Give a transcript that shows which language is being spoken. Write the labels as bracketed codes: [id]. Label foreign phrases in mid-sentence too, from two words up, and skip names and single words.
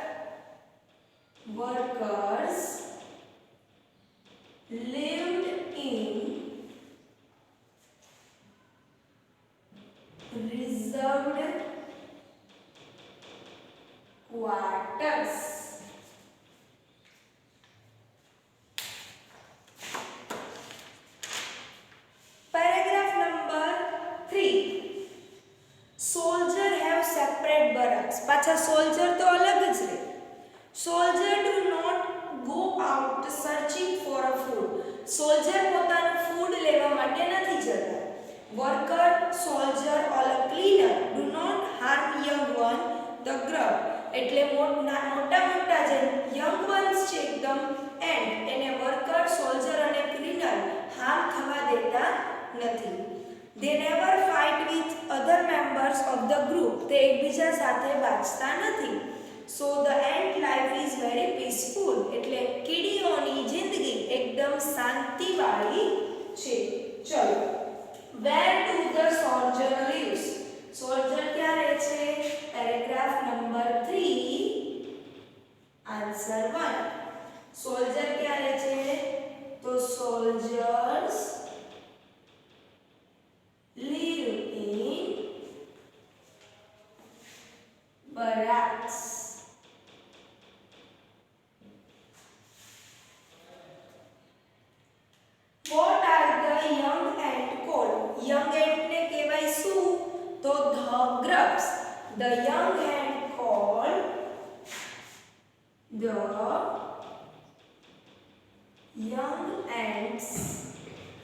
[en] Workers lived in reserved quarters. Paragraph number 3. Soldier have separate barracks. [gu] પાછા soldier તો અલગ જ રહે. [en] Soldier do not go out searching for a food. [gu] Soldier પોતાનું food લેવા માટે નથી જતા. [en] Worker, soldier or a cleaner do not harm young one, the grub. [gu] એટલે મોટા જે [en] young ones [gu] છે એકદમ and એને [en] worker, soldier [gu] અને [en] cleaner harm [gu] થવા દેતા નથી. [en] They never fight with other members of the group. [gu] તે એકબીજા સાથે બાજતા નથી. [en] So the ant life is very peaceful. [gu] એટલે કીડીઓની જિંદગી એકદમ શાંતિવાળી છે. ચલો. [en] Where do the soldier lives? [gu] Soldier ક્યાં રહે છે? [en] Paragraph number 3. [gu] Answer 1. Soldier ક્યાં રહે છે? [en] તો soldiers live in barracks. What are the young ant called? Young ant [gu] ને કહેવાય શું? તો [en] the grubs. The young ant called the young ants